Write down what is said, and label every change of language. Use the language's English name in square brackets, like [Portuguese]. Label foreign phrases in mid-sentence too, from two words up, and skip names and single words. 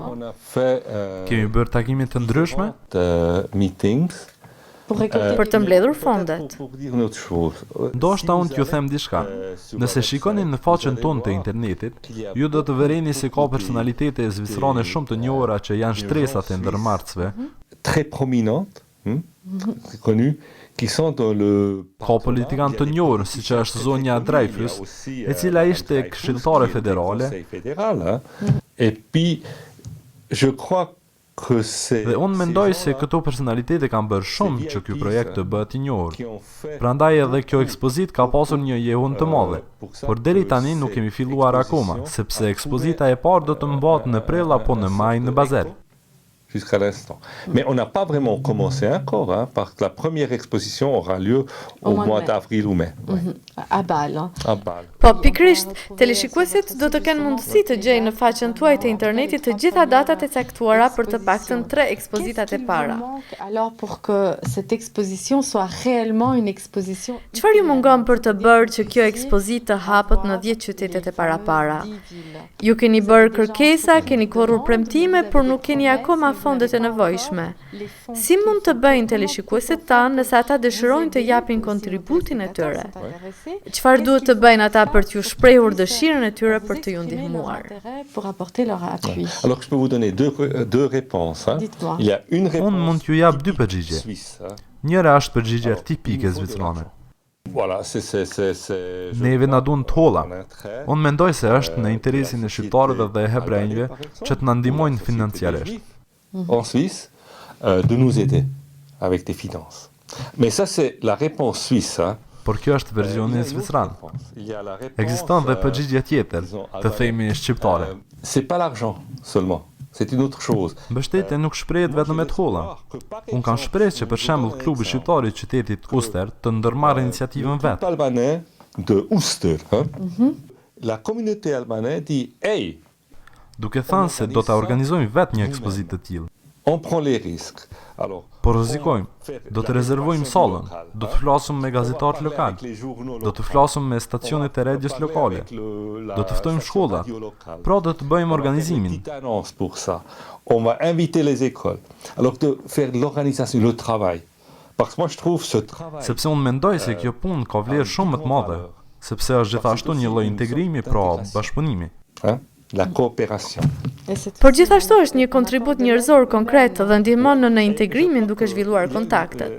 [Albanian] Kemi bërë takime të ndryshme, për të mbledhur fondet. Ndoshta unë t'ju them diçka. Nëse shikoni në faqen tonë të internetit, ju do të vereni se ka personalitete zvicrane shumë të njohura që janë shtresat e ndërmarrësve. [French] Très prominentes, connues, qui sont dans le... [Albanian] Ka politikan të njohur, si që është zonja Dreyfus, e cila ishte këshilltare federale. [French] Et puis, je crois que c'est... [Albanian] Dhe unë mendoj se këto personalitete kanë bërë shumë që ky projekt të bëhet i njohur. Prandaj edhe kjo ekspozit ka pasur një jehun të madhe. Por deri tani nuk kemi filluar akoma, sepse ekspozita e parë do të mbahet në prill apo në maj në Basel. [French] Jusqu'à l'instant. Mais on n'a pas vraiment commencé encore, hein, parce que la première exposition aura lieu au mois d'avril ou mai. À Bâle. À Bâle. [Albanian] Po, pikrisht, teleshikuesit do të kenë mundësi të gjejnë në faqen tuaj të internetit të gjitha datat e caktuara për të paktën 3 ekspozitat e para. [French] Alors pour que cette exposition soit réellement une exposition. [Albanian] Çfarë ju mungon për të bërë që kjo ekspozitë të hapet në 10 qytetet e parapara? Ju keni bërë kërkesa, keni korrur premtime, por nuk keni akoma fondet e nevojshme. Si mund të bëjnë teleshikuesit tanë nëse ata dëshirojnë të japin kontributin e tyre? Çfarë duhet të bëjnë ata për t'ju shprehur dëshirën e tyre për të ju ndihmuar? [French] Alors je peux vous donner deux réponses. Il y a une réponse. [Albanian] Unë mund t'ju jap 2 përgjigje. Njëra është përgjigje tipike zvicrane. [French] Voilà, [Albanian] Neve na duan të holla. Unë mendoj se është në interesin e shqiptarëve dhe hebrejve që të na ndihmojnë financiarisht. [French] En Suisse, de nous aider avec des finances. Mais ça c'est la réponse suisse, hein. [Albanian] Por kjo është versioni zvicran. Ekziston dhe përgjigje tjetër, të themi shqiptare. [French] C'est pas l'argent seulement. C'est une autre chose. [Albanian] Mbështetja nuk shprehet vetëm me të holla. Unë kam shpresë që për shembull klubi shqiptar i qytetit Uster të ndërmarrë iniciativën vet. [French] Albanais de Uster, hein? La communauté albanaise dit hey, [Albanian] duke thënë se do ta organizojmë vet një ekspozitë të tillë. [French] On prend les risques. Alors, [Albanian] po rrezikojmë, do të rezervojmë sallën, do të flasim me gazetarët lokal, do të flasim me stacionet e radios lokale, do të ftojmë shkollat, pra do të bëjmë organizimin. [French] Pour ça. On va inviter les écoles. Alors de faire l'organisation, le travail. Parce que moi je trouve ce travail. [Albanian] Sepse unë mendoj se kjo punë ka vlerë shumë më të madhe, sepse është gjithashtu një lloj integrimi, pra bashkëpunimi. [French] La coopération. [Albanian] Por gjithashtu është një kontribut njerëzor konkret dhe ndihmon në integrimin duke zhvilluar kontaktet.